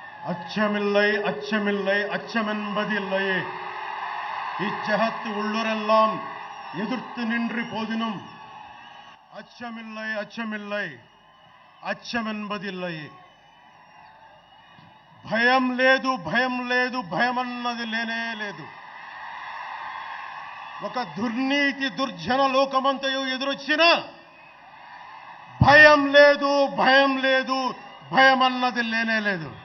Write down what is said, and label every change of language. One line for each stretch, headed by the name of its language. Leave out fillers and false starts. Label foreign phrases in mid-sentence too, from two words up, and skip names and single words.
Tamil: அச்சமில்லை அச்சமில்லை அச்சமென்பதில்லையே இச்சகத்து உள்ளுரெல்லாம் எதிர்த்து நின்று போதினும் அச்சமில்லை அச்சமில்லை అచ్చమెన్బదిల్లయి
Telugu: భయం లేదు భయం లేదు భయమన్నది లేనే లేదు. ఒక దుర్నీతి దుర్జన లోకమంతయు ఎదురొచ్చినా భయం లేదు భయం లేదు భయమన్నది లేనే లేదు.